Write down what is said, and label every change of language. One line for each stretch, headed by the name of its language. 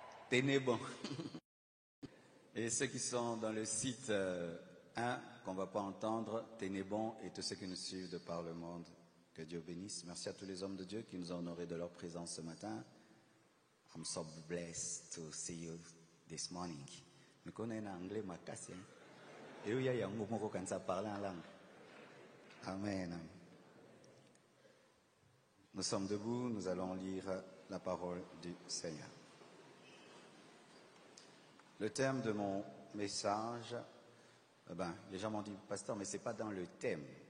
French: Tenez bon. Et ceux qui sont dans le site 1, qu'on ne va pas entendre, tenez bon, et tous ceux qui nous suivent de par le monde. Que Dieu bénisse. Merci à tous les hommes de Dieu qui nous ont honorés de leur présence ce matin.
English: I'm so blessed to see you this morning.
French: Nous connaissons l'anglais, ma casse. Et il y a un mot quand ça parle en langue. Amen. Nous sommes debout, nous allons lire la parole du Seigneur. Le thème de mon message, les gens m'ont dit, pasteur, mais c'est pas dans le thème.